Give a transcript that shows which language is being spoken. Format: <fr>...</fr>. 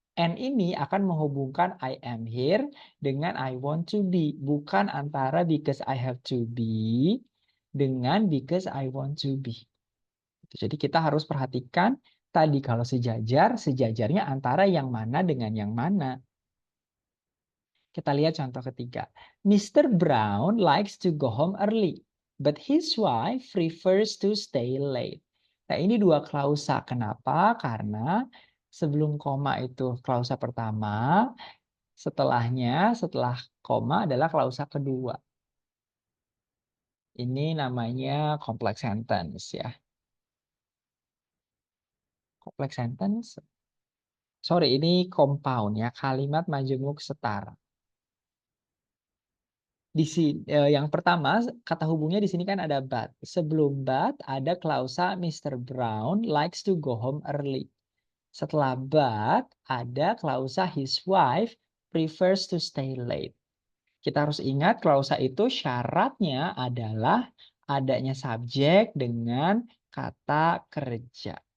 <en>And</en> <id>ini akan menghubungkan</id> <en>I am here</en> <id>dengan</id> <en>I want to be.</en> <id>Bukan antara</id> <en>because I have to be</en> <id>dengan</id> <en>because I want to be.</en> <id>Jadi kita harus perhatikan tadi kalau sejajar, sejajarnya antara yang mana dengan yang mana. Kita lihat contoh ketiga. Mr.</id> <en>Brown likes to go home early, but his wife prefers to stay late.</en> <id>Nah, ini dua klausa. Kenapa? Karena sebelum koma itu klausa pertama, setelah koma adalah klausa kedua. Ini namanya complex sentence ya. Complex sentence. Sorry, ini compound ya, kalimat majemuk setara. Di sini yang pertama kata hubungnya di sini kan ada but. Sebelum but ada klausa Mr.</id> <en>Brown likes to go home early.</en> <id>Setelah</id> <en>but</en> <id>ada klausa</id> <en>his wife prefers to stay late.</en> <id>Kita harus ingat klausa itu syaratnya adalah adanya subjek dengan kata kerja.</id>